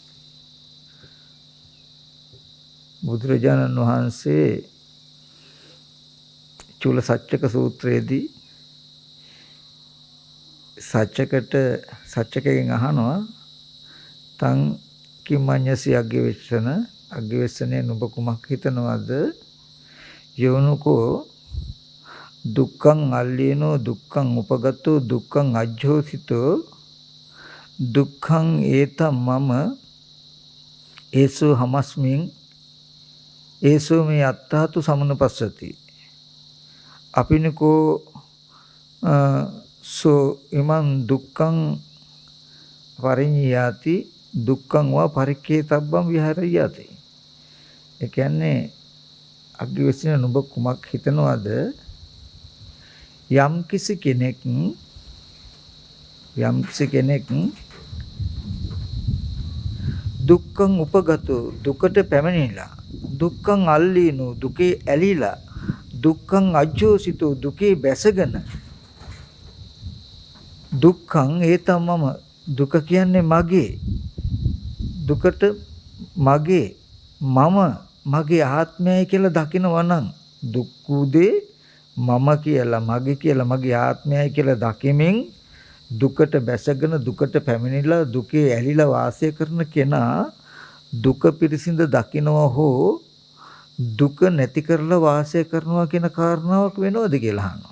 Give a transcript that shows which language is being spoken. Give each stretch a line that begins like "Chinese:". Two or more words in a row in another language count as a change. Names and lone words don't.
Sinhala: බුදුරජාණන් වහන්සේ චූල සච්චක සූත්‍රයේදී සච්චකයෙන් අහනවා
Pali: තං කිමඤ්ඤසි අග්ගවේෂණ අග්ගිවස්සනේ
Sinhala: නුඹ කුමක් හිතනවද?
Pali: යෝනුකෝ දුක්ඛං අල්ලීනෝ දුක්ඛං උපගතෝ දුක්ඛං අජ්ජෝසිතෝ දුක්ඛං ඒතම් මම ඒසෝ හමස්මින් ඒසෝ මේ අත්තාතු සමනුපස්සති අපිනකෝ සෝ ඉමං දුක්ඛං පරිඤ්ඤාති දුක්ඛං වා පරික්ඛේතබ්බං විහරයති.
Sinhala: ඒ කියන්නේ අග්ගිවස්සන නුඹ කුමක් හිතනවද? යම් කිසි කෙනෙක්
Pali: දුක්ඛං උපගතෝ
Sinhala: දුකට පැමිණිලා
Pali: දුක්ඛං අල්ලීනු
Sinhala: දුකේ ඇලිලා
Pali: දුක්ඛං අජ්ජෝසිතෝ
Sinhala: දුකේ බැසගෙන
Pali: දුක්ඛං ඒතම් මම
Sinhala: දුක කියන්නේ මගේ දුකට මගේ මගේ ආත්මයයි කියලා දකිනවා නම් දුක් උදේ මම කියලා මගේ කියලා මගේ ආත්මයයි කියලා දකිමින් දුකට බැසගෙන දුකට පැමිණිලා දුකේ ඇලිලා වාසය කරන කෙනා දුක පිරිසිඳ දකිනවා හෝ දුක නැති කරලා වාසය කරනවා කියන කාරණාවක් වෙනවද කියලා අහනවා.